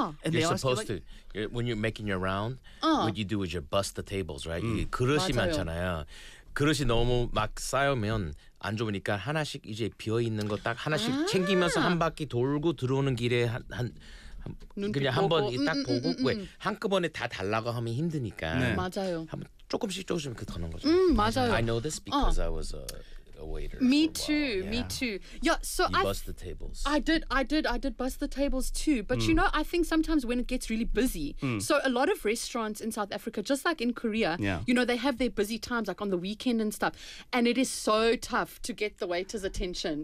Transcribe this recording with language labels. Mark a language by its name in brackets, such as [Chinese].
[English] You're supposed to when you're making your round what you do is you bust the tables, right? [Korean] 그릇이 맞아요. 많잖아요. 그릇이 너무 막 쌓이면 안 좋으니까 하나씩 이제 비어 있는 거 딱 하나씩 챙기면서 한 바퀴 돌고 들어오는 길에 그냥 한번 딱 보고 왜 한꺼번에 다 달라고 하면 힘드니까 맞아요. 한번 조금씩 그러는 거죠. 맞아요. [English] I know this because I was a waiter. Me too. Yeah. Me too. Yeah. So I bust the tables. I did bust the tables too. But you know, I think sometimes when it gets really busy, so a lot of restaurants in South Africa, just like in Korea, you know, they have their busy times like on the weekend and stuff, and it is so tough to get the waiter's attention.